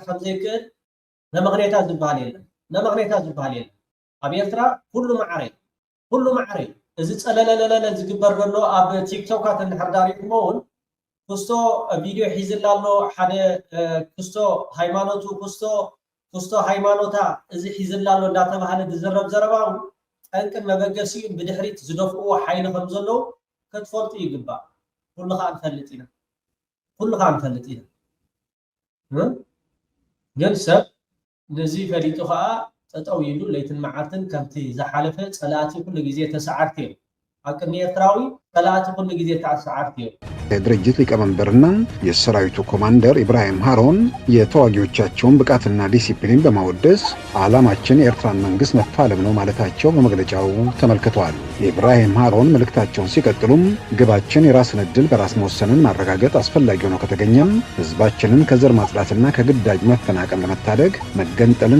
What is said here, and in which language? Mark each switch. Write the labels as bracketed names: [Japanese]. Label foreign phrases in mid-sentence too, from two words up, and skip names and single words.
[Tigrinya] ከምዘይክእል ነመኽኔታት ዝበሃል የለን ነመኽኔታት ዝበሃል የለን ኣብ ኤርትራ ኩሉ ማዕረ እዚ ፀለለለለ ዝግበር ዘሎ ኣብ ቲክቶካት እንድሕር ዳሪእኩሞውን ክስቶ ቪድዮ ሒዝላ ኣሎ ሓደ ክስቶ ሃይማኖቱ ክስቶ ሃይማኖታ እዚ ሒዝላ ኣሎ እንዳተባሃለ ዝዝረብ ዘረባ ጠንቅን መበገሲኡ ብድሕሪት ዝደፍእዎ ሓይሊ ከም ዘለዉ ክትፈልጡ ይግባእ ኩሉኻ ንፈልጥ ኢና ግን ሰብ ነዚ ፈሊጡ ከዓ ጠጠው ይሉ ለይትን መዓልትን ከምቲ ዝሓለፈ ፀላእቲ ኩሉ ግዜ ተሰዓርቲ እዮም ኣብ ቅድሚ ኤርትራዊ ፀላእቲ ኩሉ ግዜ ተሰዓርቲ እዮም። [Amharic] የድርጅት ሊቀመንበርና የሰራዊቱ ኮማንደር ኢብራሂም ሃሮን የተዋጊዎቻቸውን ብቃትና ዲሲፕሊን በማወደስ ዓላማችን የኤርትራን መንግስት መፋለም ነው ማለታቸው በመግለጫው ተመልክቷል። ኢብራሂም ሃሮን መልእክታቸውን ሲቀጥሉም ግባችን የራስን ዕድል በራስ መወሰንን ማረጋገጥ አስፈላጊ ሆኖ ከተገኘም ህዝባችንን ከዘር ማጽዳትና ከግዳጅ መፈናቀል ለመታደግ መገንጠልን